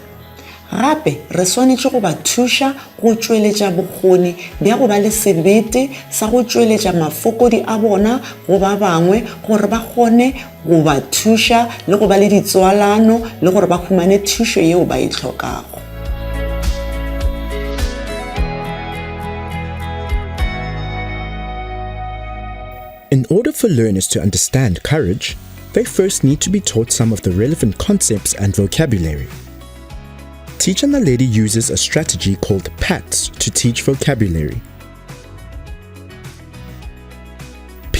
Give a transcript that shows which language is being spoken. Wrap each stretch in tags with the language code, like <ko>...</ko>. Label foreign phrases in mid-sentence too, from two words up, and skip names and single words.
<nso>Gape re swanetše go ba thuša go tšweletša bokgoni bja go ba le sebete sa go tšweletša mafokodi a bona go ba bangwe gore ba kgone go ba thuša le go ba le ditswalano le gore ba humane thušo yeo ba e hlokago.</nso> <en>In order for learners to understand courage, they first need to be taught some of the relevant concepts and vocabulary. Teacher Naledi uses a strategy called PATS to teach vocabulary.</en>